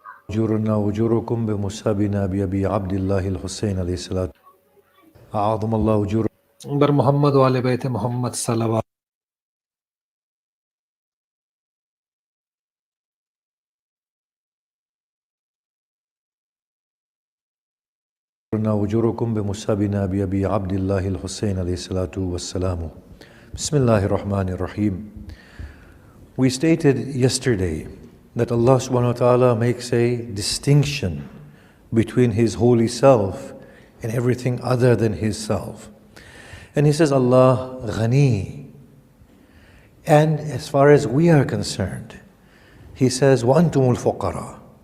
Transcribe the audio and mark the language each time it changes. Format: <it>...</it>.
<ar>أجورنا وأجوركم بمصابنا بأبي عبد الله الحسين عليه الصلاة أعظم الله أجور बर मोहम्मद वाले बैत मोहम्मद सल्लल्लाहु وأجوركم بمصابنا بأبي عبد الله الحسين عليه الصلاة والسلام بسم الله الرحمن الرحيم.</ar> <en>We stated yesterday that Allah subhanahu wa ta'ala makes a distinction between His holy self and everything other than His self. And He says, Allah Ghani. And as far as we are concerned, He says,</en> <ar>وَأَنْتُمُ الْفُقَرَى.</ar>